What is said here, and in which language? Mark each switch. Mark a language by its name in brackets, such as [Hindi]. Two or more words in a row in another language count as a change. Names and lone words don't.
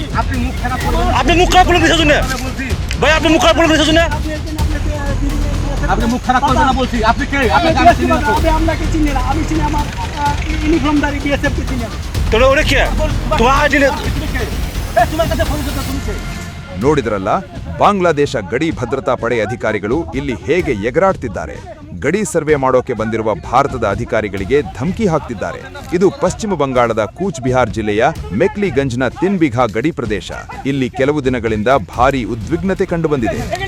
[Bangla] আপনি মুখ খারাপ করলেন কিসের জন্য ভাই? আপনি মুখ খারাপ করলেন কিসের জন্য? আপনি মুখ খারাপ করবেন না বলছি। আপনি কে? আপনি আপনাকে চিনি না। আমি চিনি আমার ইউনিফর্মধারী বিএসএফ কে চিনি। তোরা ওরে কে? তোমার আইডি নে। তোমার কাছে ফোন করতে তুমি কে? [Kannada] ನೋಡಿದ್ರಲ್ಲ, ಬಾಂಗ್ಲಾದೇಶ ಗಡಿ ಭದ್ರತಾ ಪಡೆ ಅಧಿಕಾರಿಗಳು ಇಲ್ಲಿ ಹೇಗೆ ಎಗರಾಡ್ತಿದ್ದಾರೆ. ಗಡಿ ಸರ್ವೆ ಮಾಡೋಕೆ ಬಂದಿರುವ ಭಾರತದ ಅಧಿಕಾರಿಗಳಿಗೆ ಧಮಕಿ ಹಾಕ್ತಿದ್ದಾರೆ. ಇದು ಪಶ್ಚಿಮ ಬಂಗಾಳದ ಕೂಚ್ ಬಿಹಾರ್ ಜಿಲ್ಲೆಯ ಮೆಕ್ಲಿಗಂಜ್ನ ತಿನ್ಬಿಘಾ ಗಡಿ ಪ್ರದೇಶ. ಇಲ್ಲಿ ಕೆಲವು ದಿನಗಳಿಂದ ಭಾರೀ ಉದ್ವಿಗ್ನತೆ ಕಂಡುಬಂದಿದೆ.